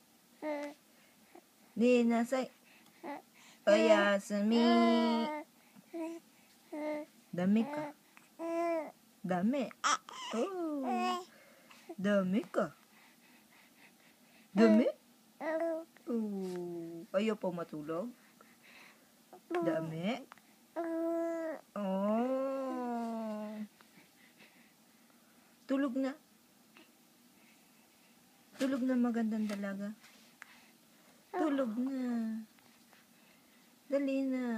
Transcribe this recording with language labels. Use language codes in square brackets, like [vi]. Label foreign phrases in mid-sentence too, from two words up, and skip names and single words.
[ja] 寝なさい。おやすみ。ダメか。ダメ。おう。ダメか。ダメ? [tl] Ayaw pa matulog? [ja] Dami? Oh. [tl] Tulog na. Tulog na, magandang dalaga. Tulog na. Dali na.